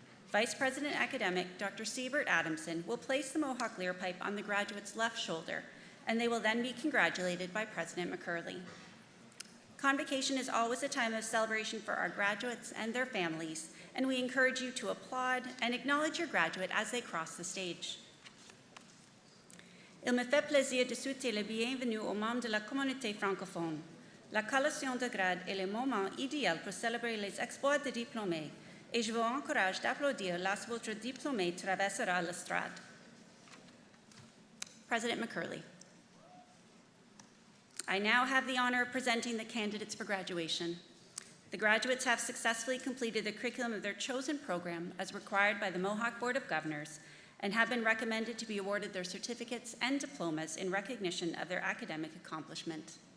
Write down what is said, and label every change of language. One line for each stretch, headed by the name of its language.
English: Vice President Academic Dr. Siebert Adamson will place the Mohawk lyre pipe on the graduate's left shoulder, and they will then be congratulated by President McCurley. Convocation is always a time of celebration for our graduates and their families, and we encourage you to applaud and acknowledge your graduate as they cross the stage.
French: Il me fait plaisir de souhaiter la bienvenue aux membres de la communauté francophone. La collation de grade est le moment idéal pour célébrer les exploits des diplômés, et je vous encourage d'applaudir lorsque votre diplômé traversera l'estrade.
English: President McCurley. I now have the honor of presenting the candidates for graduation. The graduates have successfully completed the curriculum of their chosen program as required by the Mohawk Board of Governors and have been recommended to be awarded their certificates and diplomas in recognition of their academic accomplishment.